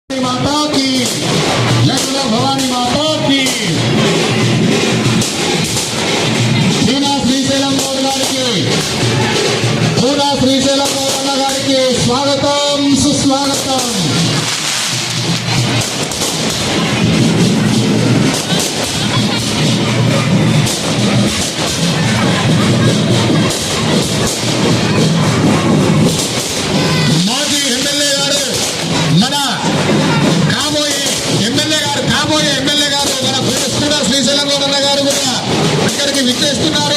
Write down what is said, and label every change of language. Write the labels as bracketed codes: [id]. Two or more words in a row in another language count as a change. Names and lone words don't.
[hi] माता की, जय बोलो भवानी माता की। [te] पूना శ్రీశైలం గౌడ్ గారికి, పూనా శ్రీశైలం గౌడ్ అన్న గారికి స్వాగతం సుస్వాగతం। మాజీ ఎమ్మెల్యే గారు, మన కాబోయే ఎమ్మెల్యే గారు మన పూనా శ్రీశైలం గౌడ్ అన్న గారు కూడా ఇక్కడికి విచ్చేస్తున్నారు।